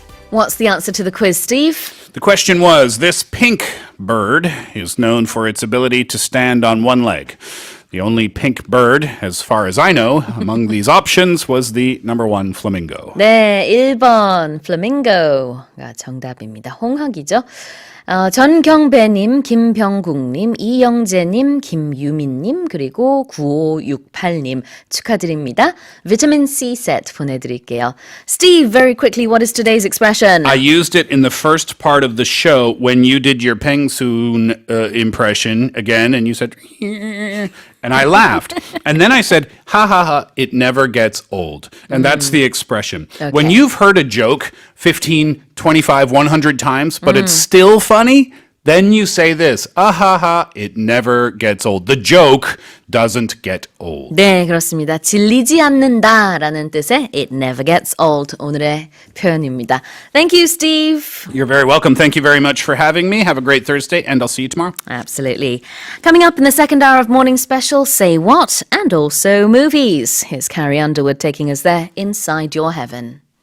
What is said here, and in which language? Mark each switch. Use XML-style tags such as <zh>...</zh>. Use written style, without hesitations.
<en>What's the answer to the quiz, Steve? The question was, this pink bird is known for its ability to stand on one leg. The only pink bird, as far as I know, among these options was the number one flamingo.</en> <ko>네, 1번 플라밍고가 정답입니다. 홍학이죠. 전경배님, 김병국님, 이영재님, 김유민님, 그리고 9568님 축하드립니다. 비타민 C set 보내드릴게요.</ko> <en>Steve, very quickly, what is today's expression? I used it in the first part of the show when you did your Peng Soon impression again, and you said, and I laughed. And then I said, ha ha ha, it never gets old. And that's the expression. Okay. When you've heard a joke 15, 25, 100 times, but it's still funny, then you say this, ah ha ha, it never gets old. The joke doesn't get old.</en> <ko>네, 그렇습니다. 질리지 않는다라는 뜻의</ko> <en>It never gets old</en> <ko>오늘의 표현입니다.</ko> <en>Thank you, Steve. You're very welcome. Thank you very much for having me. Have a great Thursday, and I'll see you tomorrow. Absolutely. Coming up in the second hour of Morning Special, Say What? And also movies. Here's Carrie Underwood taking us there inside your heaven.</en>